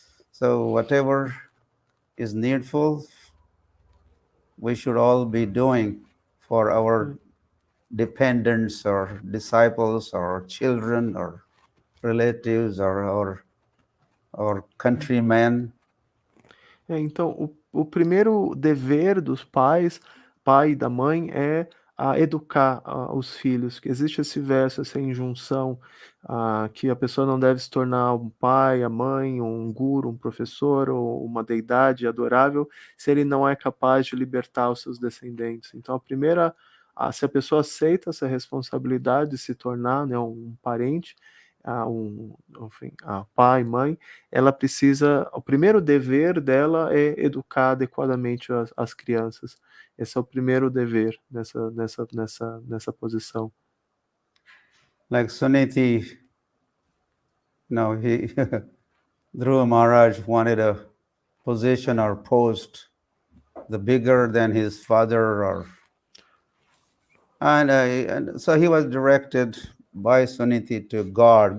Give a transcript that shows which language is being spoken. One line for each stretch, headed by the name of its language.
English: So whatever is needful, we should all be doing for our dependents or disciples or children or relatives or countrymen.
Portuguese: Então, o primeiro dever dos pais, pai e da mãe, é educar os filhos. Existe esse verso, essa injunção, que a pessoa não deve se tornar um pai, a mãe, um guru, um professor ou uma deidade adorável, se ele não é capaz de libertar os seus descendentes. Então, se a pessoa aceita essa responsabilidade de se tornar, né, um parente, enfim, pai, mãe, ela precisa, o primeiro dever dela é educar adequadamente as crianças. Esse é o primeiro dever nessa posição.
English: Like Suniti, Dhruva Maharaj wanted a position or post, the bigger than his father, and so he was directed by Suniti to God.